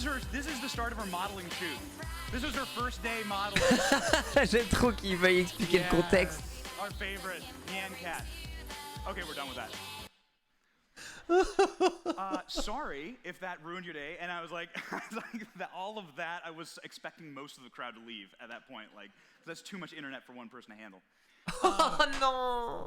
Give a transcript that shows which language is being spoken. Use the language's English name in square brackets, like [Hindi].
[English] This is the start of her modeling shoot. This was her first day modeling. [French] J'aime trop qu'il veuille expliquer le contexte. [English] Our favorite, Nyan Cat. Okay, we're done with that. Sorry if that ruined your day, and I was like, all of that, I was expecting most of the crowd to leave at that point, like, that's too much internet for one person to handle. [French] Oh non!